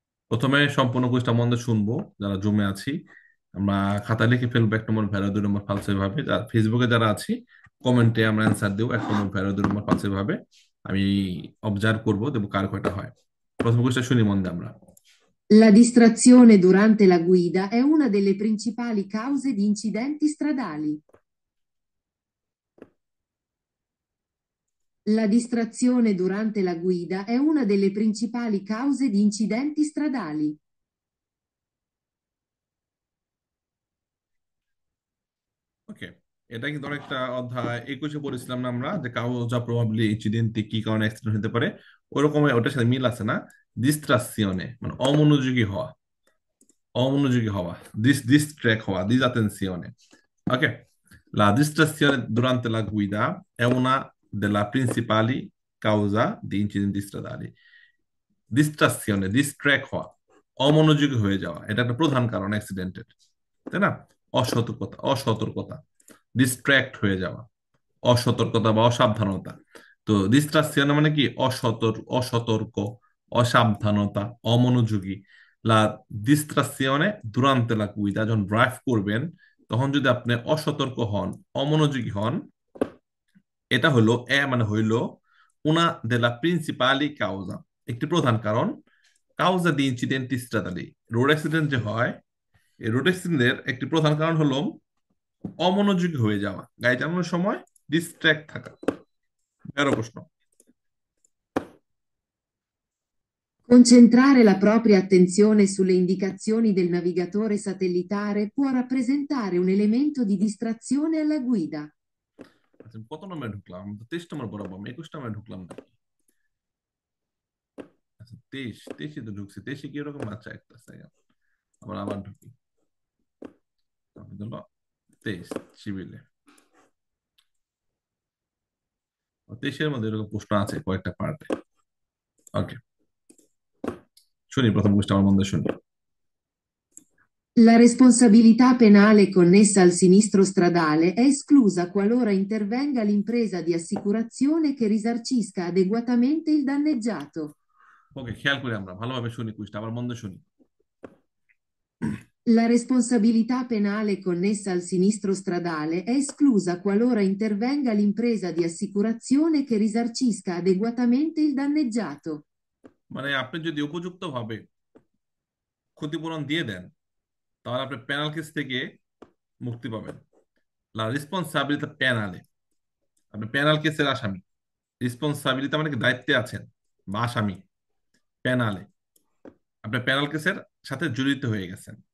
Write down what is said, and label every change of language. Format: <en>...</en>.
<bn>প্রথমে সম্পূর্ণ কুইজটা মন দিয়ে শুনবো যারা জমে আছি। আমরা খাতা লিখে ফেলবো 1 নম্বর ভ্যালু, 2 নম্বর ফালসে ভাবে। ফেসবুকে যারা আছি, কমেন্টে আমরা অ্যান্সার দেবো 1 নম্বর ভ্যালু, 2 নম্বর ফালসে ভাবে। আমি অবজার্ভ করবো, দেবো কার কয়টা হয়। প্রথম কুইজটা শুনি মন দিয়ে আমরা।</bn> <it>La distrazione durante la guida è una delle principali cause di incidenti stradali. La distrazione durante la guida è una delle principali cause di incidenti stradali.</it> <bn>ওকে, এটা কিন্তু অনেকটা অধ্যায় 21-এ পড়েছিলাম না আমরা, যে কাউজা প্রবাবলি ইনসিডেন্টে কি কারণে অ্যাক্সিডেন্ট হতে পারে। ওরকম ওটার সাথে মিল আছে না? ডিস্ট্রাসিওনে মানে অমনোযোগী হওয়া, অমনোযোগী হওয়া, ডিস্ট্র্যাক্ট হওয়া, ডিসঅ্যাটেনশনে।</bn> <it>Ok, la distrazione durante la guida è una della principali causa di incidenti stradali.</it> <bn>ডিস্ট্রাকশনে, distract হওয়া, অমনোযোগী হয়ে যাওয়া, এটা একটা প্রধান কারণ অ্যাক্সিডেন্টের, তাই না? অসতর্কতা, অসতর্কতা, ডিস্ট্র্যাক্ট হয়ে যাওয়া, অসতর্কতা বা অসাবধানতা। তো ডিস্ট্রাকশন মানে কি? অসতর্ক, অসাবধানতা, অমনোযোগী।</bn> <it>লা ডিস্ট্রাকশনে দুরান্তে লা গুইদা,</it> <bn>যখন ড্রাইভ করবেন তখন যদি আপনি অসতর্ক হন, অমনোযোগী হন, এটা হলো মানে হইলো</bn> <it>una della principali causa,</it> <bn>একটি প্রধান কারণ।</bn> <it>কাউজা দি ইনসিডেন্টি স্ট্রাটালি,</it> <bn>রোড অ্যাক্সিডেন্ট যে হয়, এই রোড অ্যাক্সিডেন্টের একটি প্রধান কারণ হলো অমনোযোগী হয়ে যাওয়া, গাড়ি চালানোর সময় ডিস্ট্র্যাক্ট থাকা। 13 প্রশ্ন।</bn> <it>Concentrare la propria attenzione sulle indicazioni del navigatore satellitare può rappresentare un elemento di distrazione alla guida.</it> <bn>আচ্ছা, কত নম্বরে ঢুকলাম? আমি তো 23 নম্বর বরাবর, আমি 21 নম্বরে ঢুকলাম নাকি? আচ্ছা, 23 তো ঢুকছি। 23 কি এরকম? আচ্ছা, একটা সেকেন্ড, আবার আবার ঢুকি। তারপর হলো 23 সিভিলে। 23-এর মধ্যে এরকম প্রশ্ন আছে কয়েকটা পার্টে। ওকে, শুনি প্রথম কোশ্চেন, আমার মধ্যে শুনি।</bn> <it>La responsabilità penale connessa al sinistro stradale è esclusa qualora intervenga l'impresa di assicurazione che risarcisca adeguatamente il danneggiato.</it> <bn>ওকে, খেয়াল করি আমরা, ভালোভাবে শুনি কুইজটা, আমার মধ্যে শুনি।</bn> <it>La responsabilità penale connessa al sinistro stradale è esclusa qualora intervenga l'impresa di assicurazione che risarcisca adeguatamente il danneggiato.</it> <bn>মানে আপনি যদি উপযুক্ত ভাবে ক্ষতিপূরণ দিয়ে দেন, তাহলে আপনি পেনাল কেস থেকে মুক্তি পাবেন।</bn> <it>লা রেসপন্সাবিলিটি পেনালে,</it> <bn>আপনি পেনাল কেসের আসামি। রেসপন্সাবিলিটি মানে কি? দায়িত্বে আছেন বা আসামি। পেনালে, আপনি পেনাল কেসের সাথে জড়িত হয়ে গেছেন।</bn>